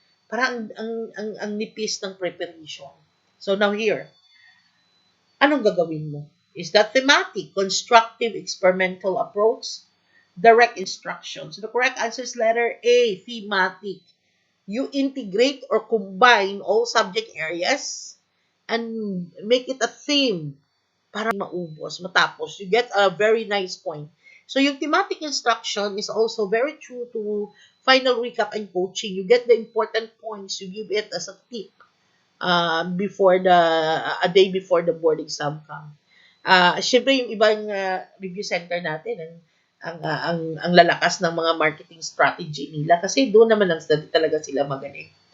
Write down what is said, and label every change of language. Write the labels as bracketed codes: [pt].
[tl] Parang ang nipis ng preparation. [en] So now here, [tl] anong gagawin mo? [en] Is that thematic, constructive, experimental approach, direct instruction? So the correct answer is letter A, thematic. You integrate or combine all subject areas and make it a theme [tl] para maubos, matapos. [en] You get a very nice point. So yung thematic instruction is also very true to final recap and coaching. You get the important points, you give it as a tip before a day before the board exam come. [tl] Syempre yung ibang review center natin ang lalakas ng mga marketing strategy nila kasi doon naman ang study talaga sila magaling.